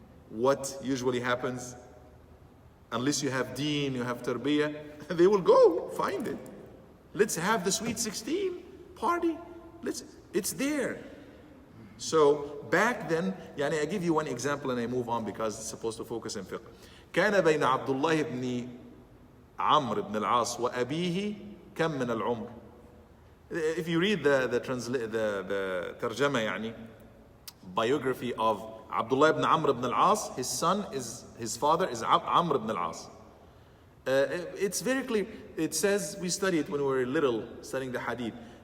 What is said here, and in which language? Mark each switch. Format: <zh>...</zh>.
<en>What usually happens, unless you have deen, you have tarbiyah, they will go find it. Let's have the sweet 16 party. It's there. So back then, I give you one example and I move on because it's supposed to focus on fiqh.</en> <ar>كان بين عبد الله بن عمرو بن العاص وأبيه كم من العمر.</ar> <en>If you read the ترجمة biography of Abdullah ibn Amr ibn al-As, his father is Amr ibn al-As. It's very clear. It says, we studied when we were little, studying the hadith.</en>